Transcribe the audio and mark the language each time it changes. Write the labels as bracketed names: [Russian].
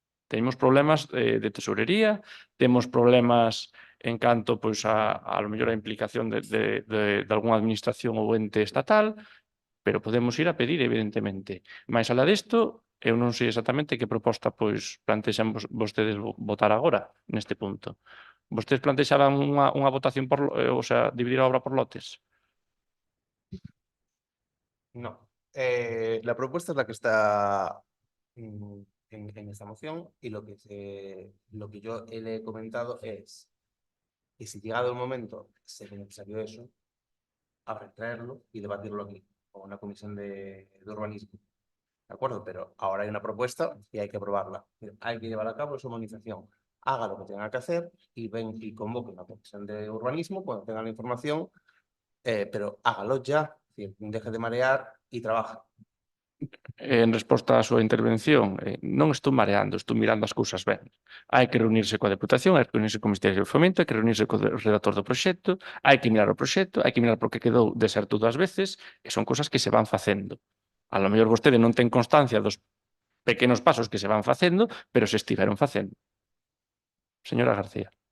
[Galician] Temos problemas de tesorería, temos problemas en canto pois, a lo mellor a implicación de algunha administración ou ente estatal, pero podemos ir a pedir, evidentemente. Mais alá disto, eu non sei exactamente que proposta pois plantexan vostedes votar agora, neste punto. Vostedes plantexaban unha votación por, o sea, dividir a obra por lotes? [Spanish] No. La propuesta es la que está en esta moción y lo que yo le he comentado es que si llegado el momento se ve necesario eso, habrá que traerlo y debatirlo aquí, con una comisión de urbanismo. ¿De acuerdo? Pero ahora hay una propuesta y hay que aprobarla. Hay que llevar a cabo esa humanización. Haga lo que tenga que hacer y ven y convoque una comisión de urbanismo cuando tenga la información, pero hágalo ya. Es decir, deje de marear y trabaja. [Galician] En resposta á súa intervención, non estou mareando, estou mirando as cousas ben. Hai que reunirse coa Deputación, hai que reunirse co Ministerio de Fomento, hai que reunirse co redactor do proxecto, hai que mirar o proxecto, hai que mirar por que quedou deserto 2 veces, e son cousas que se van facendo. A lo mellor vostede non ten constancia dos pequenos pasos que se van facendo, pero se estiveron facendo. Señora García.